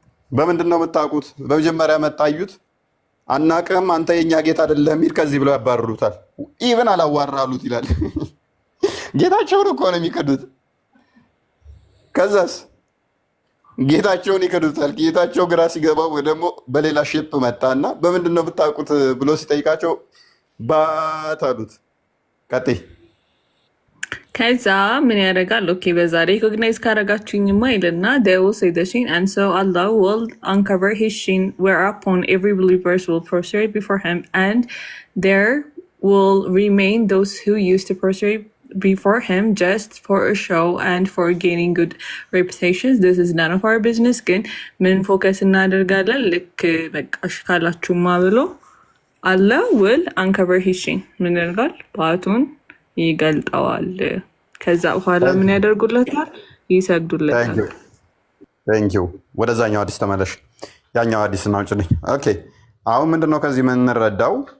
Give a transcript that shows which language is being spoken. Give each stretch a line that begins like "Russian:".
Amharic: በምንድን ነው የምታውቁት? በመጀመሪያ መጣዩት። አናቅም፣ አንተ የኛ ጌታ አይደለም ይል ከዚህ ብለው ያባርሩታል። ኢብን አላዋራሉት ይላል። ጌታቸውን እኮ ነው የሚከዱት። ከዛስ ጌታቸውን ይከዱታል። ጌታቸው ግራ ሲገባው ደግሞ በሌላ ሼፕ መጣና በምንድን ነው የምታውቁት ብሎ ሲጠይቃቸው ባት አሉት። ቀጥይ። ከዛ ምን ያደርጋል? ኦኬ በዛ ሪኮግናይዝ ካረጋችሁኝማ ይልና
English: they will say the shin and so Allah will uncover his shin whereupon every believer will prostrate before him and there will remain those who used to prostrate before him just for a show and for gaining good reputations. This is none of our business.
Amharic: ግን ምን ፎከስ እናደርጋለን? ልክ በቃሽ ካላችሁማ ብሎ
English: Allah will uncover his shin
Amharic: ምን ያደርጋል? ባቱን ይገልጠዋል። ከዛ በኋላ ምን ያደርጉለታል? ይሰግዱለታል። ቴንኪው። ወደዛኛው አዲስ ተመለሽ። ያኛው አዲስ እናውጭልኝ። ኦኬ አሁን ምንድነው ከዚህ የምንረዳው?